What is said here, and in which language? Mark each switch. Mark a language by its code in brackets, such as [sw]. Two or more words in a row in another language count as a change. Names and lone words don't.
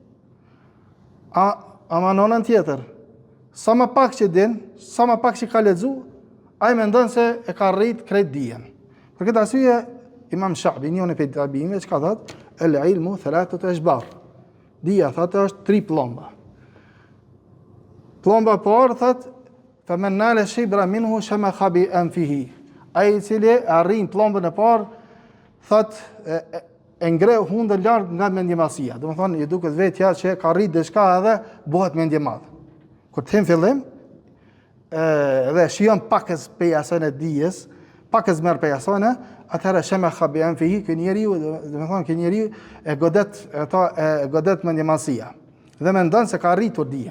[sq] Ama në anën tjetër, sa më pak që din, sa më pak që ka lexu, ai mendon se e ka rrit krejt dijen. Për këtë arsye Imam Shabi, njëri prej tabiinëve, çka thotë, [ar] العلم ثلاثة أشبار. [sq] Dija thotë është 3 pllomba. Pllomba e parë thotë, [ar] فمن نال شبرا منه شمخ بأنفه. [sq] Ai i cili arrin plombën e parë, thotë e ngre hundë larg nga mendjemasia. Domethënë i duket vetja që ka arrit diçka edhe bëhet mendje madh. Kur të them fillim, dhe shijon pakës prej asaj dijes, pakës merr prej asaj, atëherë [ar] شمخ بأنفه, [sq] ky njeriu, domethënë ky njeriu e godet mendjemasia dhe mendon se ka arritur dijen.